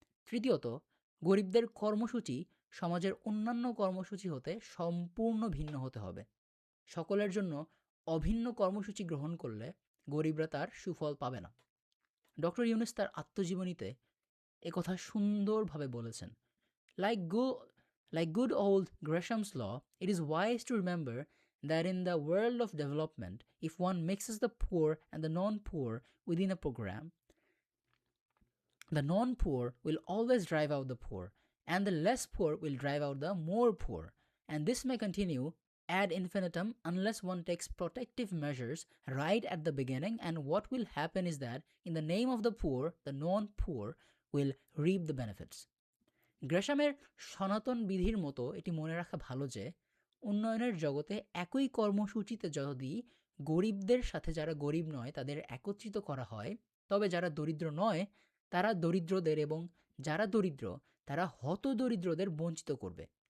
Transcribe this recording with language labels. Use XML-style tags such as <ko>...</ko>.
<bn>তৃতীয়ত, গরিবদের কর্মসূচি সমাজের অন্যান্য কর্মসূচি হতে সম্পূর্ণ ভিন্ন হতে হবে। সকলের জন্য অভিন্ন কর্মসূচি গ্রহণ করলে গরিবরা তার সুফল পাবে না। ডক্টর ইউনুস তার আত্মজীবনীতে একথা সুন্দরভাবে বলেছেন।</bn> <en>Like go- like good old Gresham's law, it is wise to remember that in the world of development, if one mixes the poor and the non-poor within a program, the non-poor will always drive out the poor, and the less poor will drive out the more poor. And this may continue ad infinitum unless one takes protective measures right at the beginning. And what will happen is that, in the name of the poor, the non-poor will reap the benefits.</en> <bn>গ্রেশামের সনাতন বিধির মতো এটি মনে রাখা ভালো যে উন্নয়নের জগতে একই কর্মসূচিতে যদি গরিবদের সাথে যারা গরিব নয় তাদের একত্রিত করা হয়, তবে যারা দরিদ্র নয় তারা দরিদ্রদের এবং যারা দরিদ্র তারা হতদরিদ্রদের বঞ্চিত করবে।</bn>